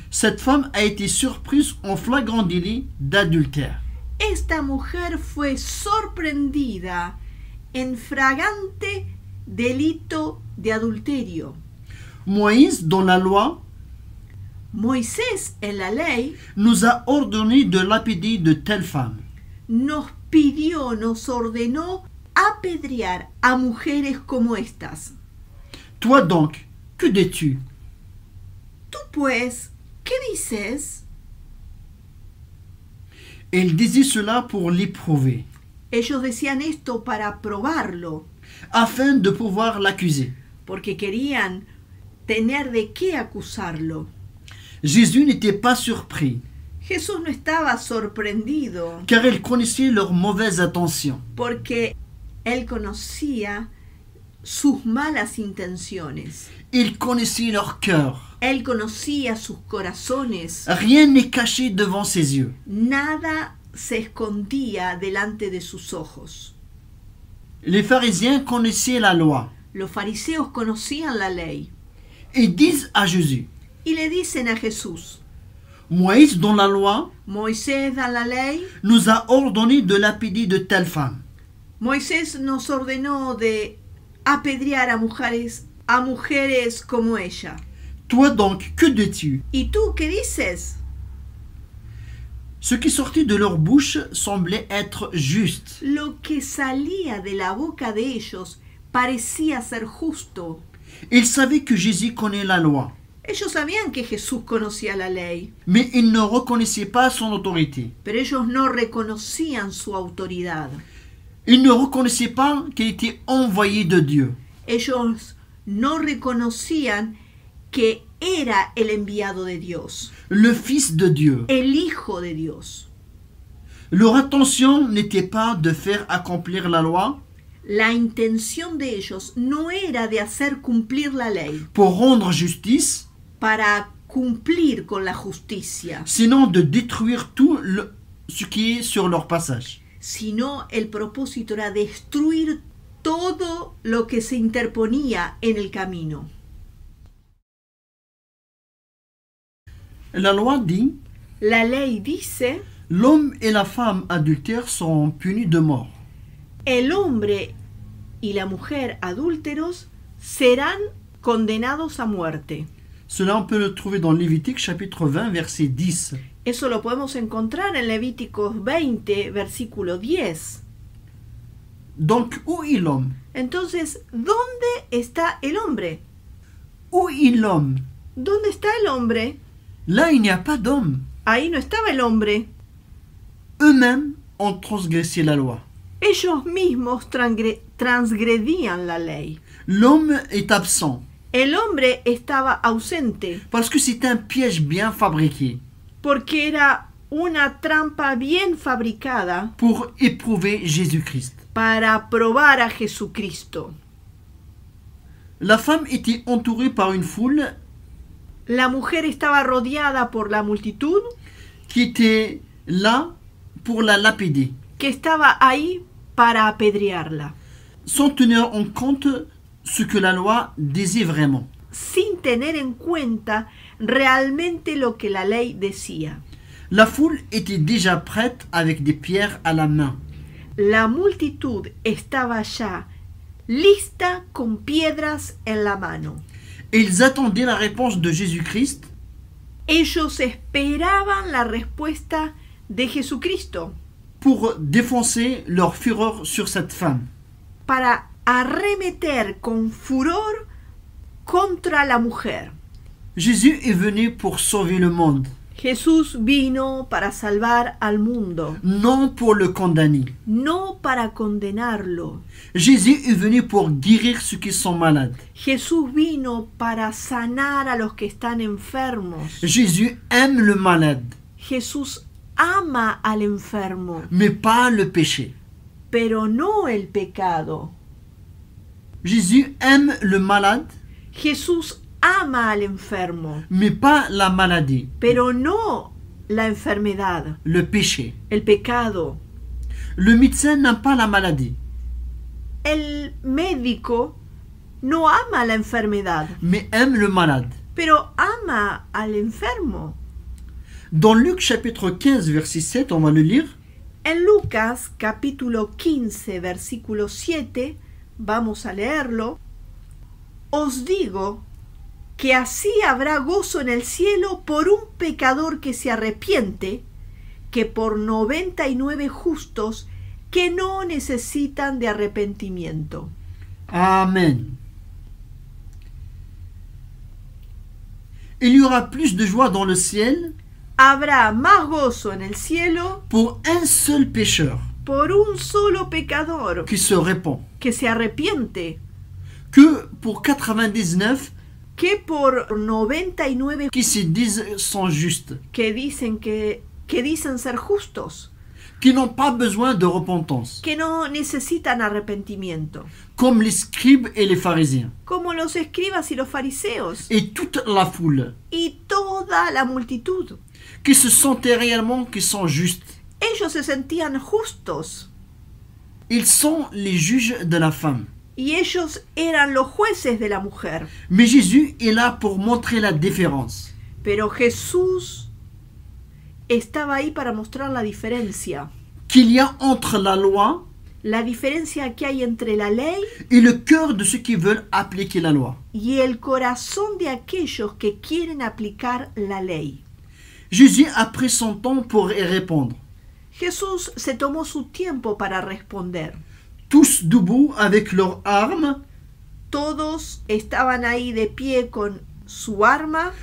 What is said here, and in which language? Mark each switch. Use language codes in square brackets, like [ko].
[fr] cette femme a été surprise en flagrant délit d'adultère. [es] esta mujer fue sorprendida en fragante delito de adulterio. [fr] Moïse, dans la loi, [es] Moisés en la ley [fr] nous a ordonné de lapider de telles femmes. [es] nos pidió, nos ordenó apedrear a mujeres como estas. [fr] Toi donc, que dis-tu? [es] Tú pues, ¿qué dices? [fr] Il disait cela pour l'éprouver, [es] Ellos decían esto para probarlo, [fr] afin de pouvoir l'accuser. [es] porque querían tener de qué acusarlo. [fr] Jésus n'était pas surpris, [es] Jesús no estaba sorprendido, [fr] car il connaissait leurs mauvaises intentions. [es] porque él conocía sus malas intenciones. [fr] Il connaissait leur cœur. [es] Él conocía sus corazones. [fr] Rien n'est caché devant ses yeux. [es] Nada se escondía delante de sus ojos. [fr] Les pharisiens connaissaient la loi [es] Los fariseos conocían la ley [fr] et disent à Jésus, [es] y le dicen a Jesús: [fr] Moïse, dans la loi, [es] Moisés da la ley, [fr] nous a ordonné de lapider de telles femmes. [es] Moisés nos ordenó de apedrear a mujeres como ella. [fr] Toi donc, que dis-tu? [es] ¿Y tú qué dices? [fr] Ce qui sortit de leur bouche semblait être juste. [es] Lo que salía de la boca de ellos parecía ser justo. [fr] Ils savaient que Jésus connaît la loi, [es] Ellos sabían que Jesús conocía la ley, [fr] mais ils ne reconnaissaient pas son autorité. [es] pero ellos no reconocían su autoridad. [fr] Ils ne reconnaissaient pas qu'il était envoyé de Dieu. [es] Ellos no reconocían que era el enviado de Dios, [fr] Le Fils de Dieu. [es] el Hijo de Dios. [fr] Leur intention n'était pas de faire accomplir la loi [es] La intención de ellos no era de hacer cumplir la ley [fr] pour rendre justice, [es] para cumplir con la justicia, [fr] sinon de détruire tout ce qui est sur leur passage. [es] sino el propósito era destruir todo lo que se interponía en el camino. [fr] La loi dit, [es] La ley dice: [fr] l'homme et la femme adultères sont punis de mort. [es] el hombre y la mujer adúlteros serán condenados a muerte. [fr] Cela, on peut le trouver dans Lévitique chapitre 20, verset 10. [es] Eso lo podemos encontrar en Levíticos 20, versículo 10. [fr] Donc, où est l'homme? [es] Entonces, ¿dónde está el hombre? [fr] Où est l'homme? [es] ¿Dónde está el hombre? [fr] Là, il n'y a pas d'homme. [es] Ahí no estaba el hombre. [fr] Eux-mêmes ont transgressé la loi. [es] Ellos mismos transgredían la ley. [fr] L'homme est absent [es] El hombre estaba ausente [fr] parce que c'est un piège bien fabriqué [es] porque era una trampa bien fabricada [fr] pour éprouver Jésus-Christ. [es] para probar a Jesucristo. [fr] La femme était entourée par une foule [es] La mujer estaba rodeada por la multitud [fr] qui était là pour la lapider, [es] que estaba ahí para apedrearla, [fr] sans tenir en compte ce que la loi disait vraiment. [es] sin tener en cuenta realmente lo que la ley decía. [fr] La foule était déjà prête avec des pierres à la main. [es] La multitud estaba ya lista con piedras en la mano. [fr] Et ils attendaient la réponse de Jésus-Christ [es] Ellos esperaban la respuesta de Jesucristo [fr] pour défoncer leur fureur sur cette femme. [es] para arremeter con furor contra la mujer. [fr] Jésus est venu pour sauver le monde, [es] Jesús vino para salvar al mundo, [fr] non pour le condamner. [es] no para condenarlo. [fr] Jésus est venu pour guérir ceux qui sont malades. [es] Jesús vino para sanar a los que están enfermos. [fr] Jésus aime le malade, [es] Jesús ama al enfermo, [fr] mais pas le péché. [es] pero no el pecado. [fr] Jésus aime le malade, [es] Jesús ama al enfermo, [fr] mais pas la maladie, [es] pero no la enfermedad, [fr] le péché. [es] el pecado. [fr] Le médecin n'aime pas la maladie, [es] El médico no ama la enfermedad, [fr] mais aime le malade. [es] pero ama al enfermo. [fr] Dans Luc chapitre 15, verset 7, on va le lire. [es] En Lucas capítulo 15, versículo 7, vamos a leerlo. Os digo que así habrá gozo en el cielo por un pecador que se arrepiente, que por 99 justos que no necesitan de arrepentimiento. Amen. [fr] Il y aura plus de joie dans le ciel [es] Habrá más gozo en el cielo [fr] pour un seul pécheur [es] por un solo pecador [fr] qui se répand [es] que se arrepiente [fr] que pour 99 [es] que por 99 [fr] qui se disent sont justes, [es] que dicen ser justos, [fr] qui n'ont pas besoin de repentance, [es] que no necesitan arrepentimiento, [fr] comme les scribes et les pharisiens, [es] como los escribas y los fariseos [fr] et toute la foule, [es] y toda la multitud. [fr] qui se sentaient réellement qu'ils sont justes. [es] Ellos se sentían justos [fr] Ils sont les juges de la femme. [es] y ellos eran los jueces de la mujer. [fr] Mais Jésus est là pour montrer la différence. [es] Pero Jesús estaba ahí para mostrar la diferencia [fr] Qu'il y a entre la loi [es] que hay entre la ley [fr] et le cœur de ceux qui veulent appliquer la loi. [es] y el corazón de aquellos que quieren aplicar la ley. [fr] Jésus a pris son temps pour y répondre. [es] Jesús se tomó su tiempo para responder. [fr] Tous debout avec leurs armes [es] Todos estaban ahí de pie con su arma